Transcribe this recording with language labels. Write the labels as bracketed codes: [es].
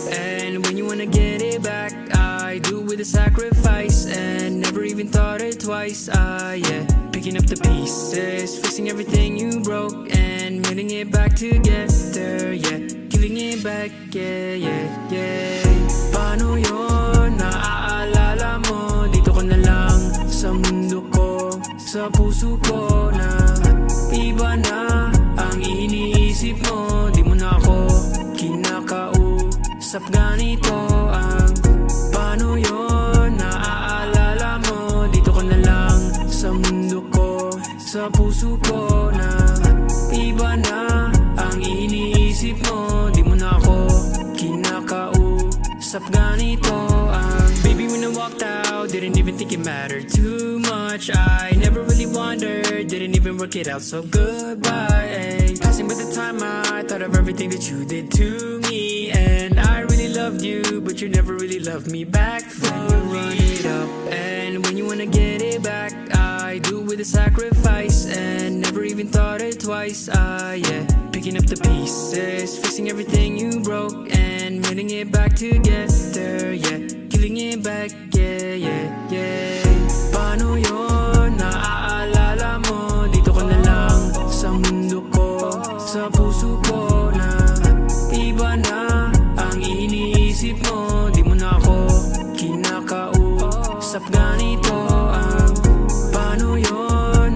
[en] And when you wanna get it back, I do with a sacrifice, and never even thought it twice. Yeah, picking up the pieces, fixing everything you broke, and putting it back together. Yeah, giving it back, yeah, yeah, yeah. [tl] Paano yun? Naaalala mo? Dito ko na lang sa mundo ko, sa puso ko na iba na ang iniisip mo. Di mo na ako kinakausap, ganito ang paano yun? Naaalala mo? Dito ko na lang sa mundo ko, sa puso ko na iba na ang iniisip mo. Di mo na ako kinakausap, ganito ang [en] baby, when I walked out, didn't even think it mattered too much. I never really wondered, didn't even work it out, so goodbye. Passing by the time, I thought of everything that you did to me, and I really loved you, but you never really loved me back. Then you run it up, and when you wanna get it back, I do with a sacrifice, and never even thought it twice. Yeah, picking up the pieces, fixing everything you broke, and putting it back together. Yeah, giving it back, yeah, yeah, yeah. [tl] Paano yun? Naaalala mo? Dito ko na lang sa mundo ko, sa puso ko na iba na ang iniisip mo. Di mo na ako kinakausap, ganito ang paano yun?